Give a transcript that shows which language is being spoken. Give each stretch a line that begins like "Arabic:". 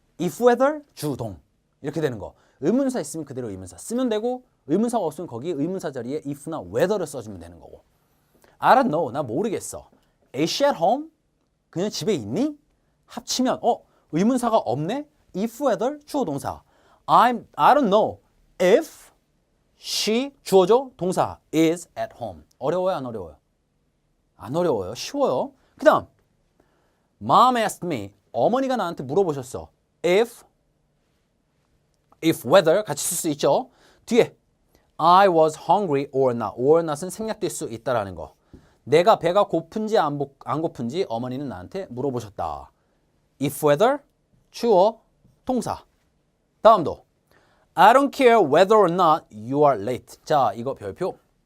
Korean: if, whether, 주, 동. 이렇게 되는 거. 의문사 있으면 그대로 의문사 쓰면 되고 의문사가 없으면 거기에 의문사 자리에 if나 whether를 써주면 되는 거고.
English: I don't know.
Korean: 나 모르겠어.
English: Is she at home?
Korean: 그녀 집에 있니? 합치면 의문사가 없네? if whether 주어 동사.
English: I don't know if she
Korean: 주어죠? 동사
English: is at home.
Korean: 어려워요? 안 어려워요? 안 어려워요. 쉬워요.
English: 그 다음 Mom asked me.
Korean: 어머니가 나한테 물어보셨어. if whether 같이 쓸 수 있죠.
English: 뒤에 I was hungry or not.
Korean: or not은 생략될 수 있다라는 거. 내가 배가 고픈지 안 고픈지 어머니는 나한테 물어보셨다. if whether 주어 동사. 다음도
English: I don't care whether or not you are late.
Korean: 자, 이거 별표.